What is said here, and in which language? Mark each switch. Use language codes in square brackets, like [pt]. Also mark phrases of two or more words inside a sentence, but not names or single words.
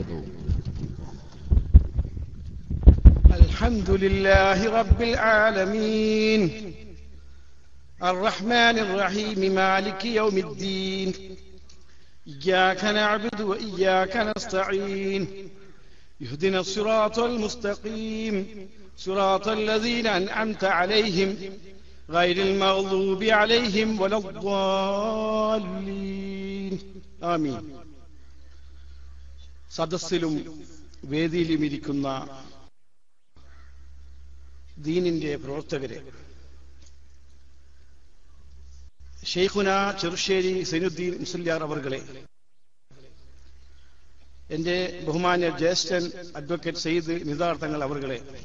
[ar] الحمد لله رب العالمين الرحمن الرحيم مالك يوم الدين إياك نعبد وإياك نستعين اهدنا الصراط المستقيم صراط الذين أنعمت عليهم غير المغضوب عليهم ولا الضالين آمين. [ml] സദസ്സിലും വേദിയിലും ഇരിക്കുന്ന ദീനിന്റെ പ്രവർത്തകരെ, ശൈഖുന ചെറുശ്ശേരി സൈനുദ്ദീൻ മുസ്ലിയാർ അവർകളെ, എന്റെ ബഹുമാന്യ ജ്യേഷ്ഠൻ അഡ്വക്കേറ്റ് സയ്യിദ് നിസാർ തങ്ങൾ അവർകളെ,